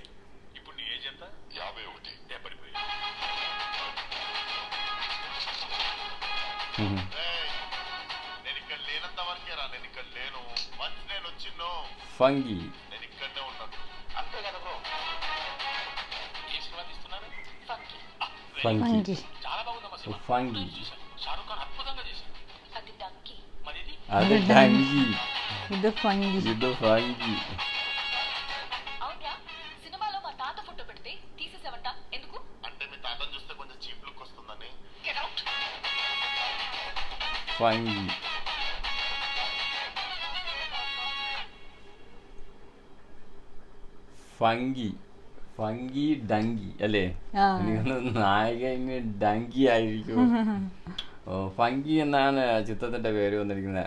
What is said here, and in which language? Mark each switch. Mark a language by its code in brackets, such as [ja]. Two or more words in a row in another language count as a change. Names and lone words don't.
[te] ఇప్పుడు నీ ఏజ్ ఎంత? 51. డెబ్బడిపోయి. నేను ఇక్కడ లేనంత వరకే రా. నేను ఇక్కడ లేను. వన్స్ నేను వచ్చిన్నో ఫంగి నేను ఇక్కడనే ఉన్నాను. అంతే కదా బ్రో. ఏ సినిమా తీస్తున్నారు? ఫంగి చాలా బాగుందమ్మా సినిమా. ఫంగి షారుఖ్ ఖాన్ అద్భుతంగా చేశారు. అది డంకీ. మరి ఇది అది డంగి, [ml] ഇത് ഫംഗി. [te] ఇది ఫంగి. అవునా? సినిమాలో మా తాత ఫోటో పెడితే తీసేసావంట. ఎందుకు? అంటే మీ తాతను చూస్తే కొంచెం [en] cheap look [te] వస్తుందని. [en] get out. [ml] ഫംഗി ഫംഗി ഡങ്കി അല്ലേ? നായിക ഇനി ഡങ്കി ആയിരിക്കും. ഫംഗി എന്നാണ് ചിത്രത്തിന്റെ പേര് വന്നിരിക്കുന്നത്.